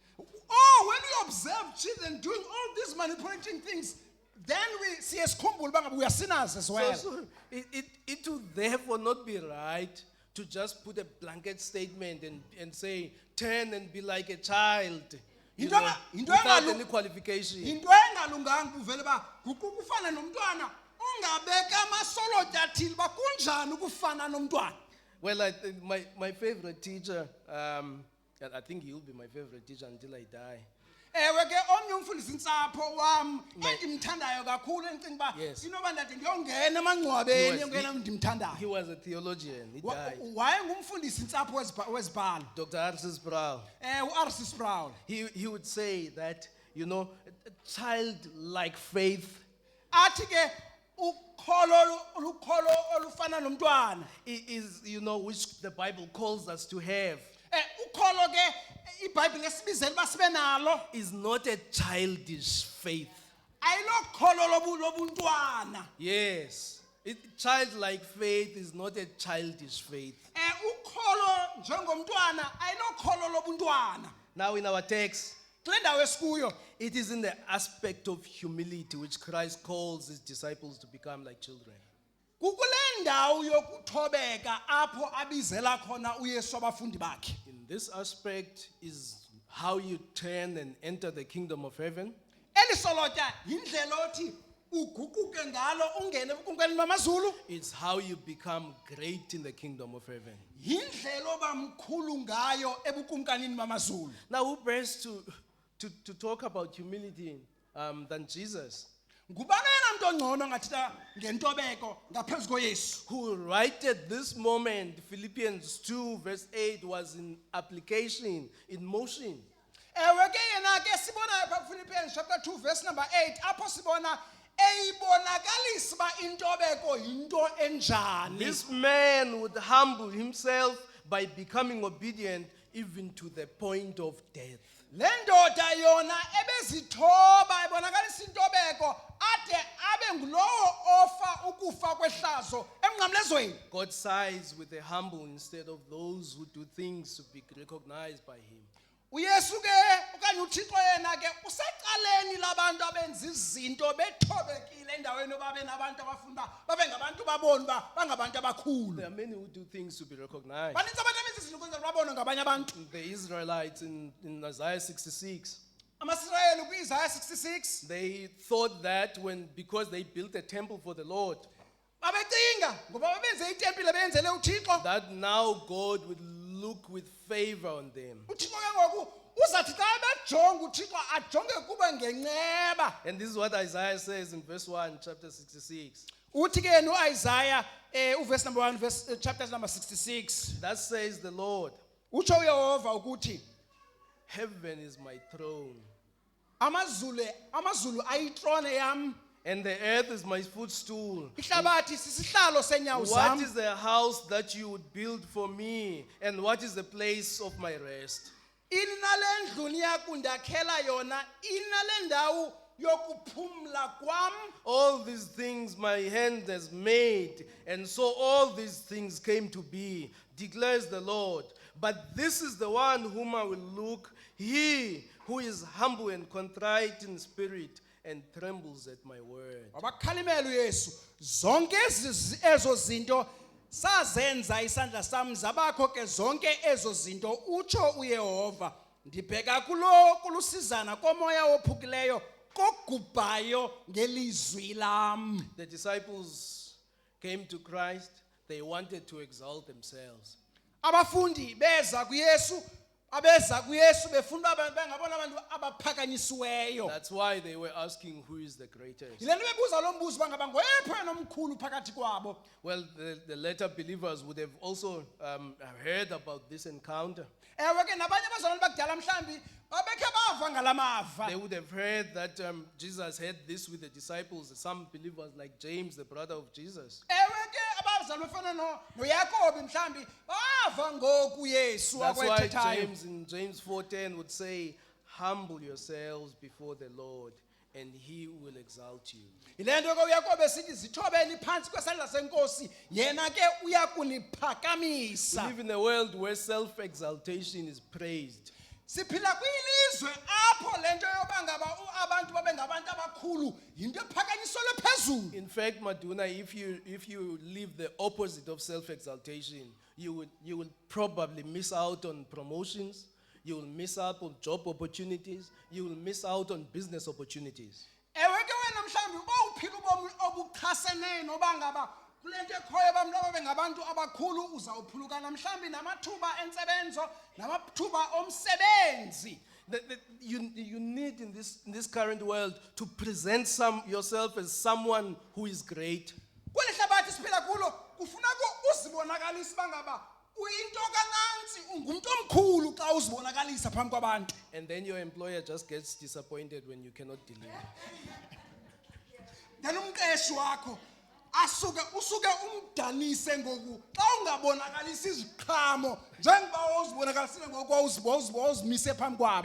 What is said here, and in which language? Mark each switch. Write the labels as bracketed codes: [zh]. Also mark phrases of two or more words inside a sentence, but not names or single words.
[en] Oh, when we observe children doing all these manipulating things, then we see as we are sinners as well. So it will therefore not be right to just put a blanket statement and say, turn and be like a child. You [xh] Into [en] know, [xh] enga- into [en] without [xh] engalu- [en] any qualification. [xh] Into engalunganga uvele ba ukufana nomntwana ungabeka amasolotya athile ba kunjani ukufana nomntwana. [en] Well, I think my favorite teacher, I think he'll be my favorite teacher until I die. [xh] Ewe ke omnye umfundisi ntsapho wam endimthandayo kakhulu endicinga ba [en] Yes. [xh] inoba ndade ndiyongena emangcwabeni yongena [en] He [xh] ndimthandayo. [en] was a theologian. He died. [xh] Wayengumfundisi ntsapho wezibhalo. [en] Dr. Arcis Sproul. [xh] U-R.C. Sproul. [en] He would say that, you know, a childlike faith [xh] Athi ke ukholo olufana nomntwana. [en] is, you know, which the Bible calls us to have, [xh] Ukholo ke iBhayibhile esibizela ba sibe nalo [en] is not a childish faith. [xh] ayilokholo lobuntwana. [en] Yes. Childlike faith is not a childish faith. [xh] Ukholo njengomntwana ayinokholo lobuntwana. [en] Now, in our text, [xh] Kule ndawo esikuyo [en] it is in the aspect of humility which Christ calls his disciples to become like children. [xh] kukule ndawo yokuthobeka apho abizela khona uYesu abafundi bakhe. [en] In this aspect is how you turn and enter the kingdom of heaven. [xh] Elisolotya indlela othi uguquke ngalo ungene ebukumkanini bamazulu. [en] It's how you become great in the kingdom of heaven. [xh] Indlela oba mkhulu ngayo ebukumkanini bamazulu. [en] Now, who best to talk about humility than Jesus, [xh] Ngubani yena muntu ongcono ngathetha ngentobeko ngaphezu koYesu? [en] who right at this moment, Philippians 2 verse 8, was in application, in motion. [xh] Ewe ke yena ke sibona pha Philippians [en] chapter 2 verse number 8 [xh] apho sibona eyibonakalisa ba intobeko into enjani. [en] This man would humble himself by becoming obedient even to the point of death. [xh] Le ndoda yona ebezithoba ebonakalisa intobeko ade abe ngulowo ofa ukufa kwehlazo emnqamlezweni. [en] God sides with the humble instead of those who do things to be recognized by him. [xh] uYesu ke okanye uThixo yena ke usecaleni labantu abenza izinto bethobekile endaweni obabe nabantu abafuna babe ngabantu baboni bangabantu abakhulu. [en] There are many who do things to be recognized. [xh] Banintsi abantu abenza izinto kwenza babonwe ngabanye abantu. [en] The Israelites in Isaiah 66, [xh] AmaIsrayeli kwiIsaiah 66 [en] they thought that because they built a temple for the Lord, [xh] babecinga ngoba babenze itempile benzele uThixo. [en] that now God would look with favor on them. [xh] uThixo ke ngoku uzathi xa bejonga uThixo ajonge kuba ngenceba. [en] And this is what Isaiah says in verse 1, chapter 66. [xh] Uthi ke noIsaiah uverse [en] number 1 chapter number 66. That says the Lord, [xh] Utsho uYehova ukuthi [en] heaven is my throne, [xh] amazulu ayitrone yam, [en] and the earth is my footstool. [xh] ihlabathi sisihlalo senyawo [en] What [xh] zam. [en] is the house that you would build for me? And what is the place of my rest? [xh] Inale ndlu niyakundakhela yona, inale ndawo yokuphumla kwam. [en] All these things my hand has made, and so all these things came to be, declares the Lord. But this is the one whom I will look, he who is humble and contrite in spirit, and trembles at my word. [xh] Abakhalimela uYesu zonke ezo zinto sazenza isandla sam zabakho ke zonke ezo zinto utsho uYehova. Ndibheka kulusizana komoya ophukileyo kogubhayo ngelizwi lam. [en] The disciples came to Christ, they wanted to exalt themselves. [xh] Abafundi beza kuYesu befuna bengabona abantu abaphakanyisiweyo. [en] That's why they were asking who is the greatest. [xh] Yile nto bebuza lo mbuzo bangaba ngoyephi yena omkhulu phakathi kwabo. [en] Well, the later believers would have also heard about this encounter. [xh] Ewe ke nabanye abazalwane bakudala mhlambi babekhe bava ngalamava. [en] They would have heard that Jesus had this with the disciples, some believers like James, the brother of Jesus. [xh] Ewe ke abazalwane fana noYakobi mhlambi bava ngoku Yesu [en] That's why [xh] akwethethayo. [en] James in James 4:10 would say, humble yourselves before the Lord, and he will exalt you. [xh] Yile nto ke uYakobi esithi zithobeni phansi kwesandla senkosi yena ke uya [en] We [xh] kuniphakamisa. [en] live in a world where self-exaltation is praised. [xh] Siphila kwilizwe apho lento yoba ngaba abantu babe ngabantu abakhulu yinto ephakanyiselwe phezulu. [en] In fact, Maduna, if you live the opposite of self-exaltation, you will probably miss out on promotions, you will miss out on job opportunities, you will miss out on business opportunities. [xh] Ewe ke wena mhlambi uba uphila ubomi obuchasene noba ngaba kulento ekhoyo abantu ababe ngabantu abakhulu uzawuphulukana mhlambi namathuba entsebenzo namathuba omsebenzi. [en] You need in this current world to present yourself as someone who is great. [xh] Kweli hlabathi siphila kulo kufuneka uzibonakalise bangaba uyinto kananzi ungumntu omkhulu xa uzibonakalisa phambi kwabantu. [en] And then your employer just gets disappointed when you cannot deliver. [xh] Then umqeshi wakho usuke umdanise ngoku xa ungabonakalisa iziqhamo njengoba uzibonakalisile ngoku wawuzimise phambi kwabo.